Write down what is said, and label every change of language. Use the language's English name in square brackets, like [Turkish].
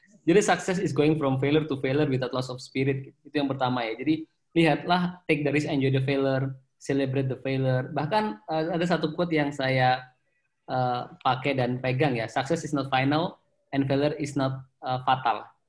[Indonesian] Jadi [English] success is going from failure to failure without loss of spirit. [Indonesian] Itu yang pertama ya. Jadi lihatlah, [English] take the risk, enjoy the failure, celebrate the failure. [Indonesian] Bahkan ada satu quote yang saya pakai dan pegang ya. [English] Success is not final and failure is not fatal.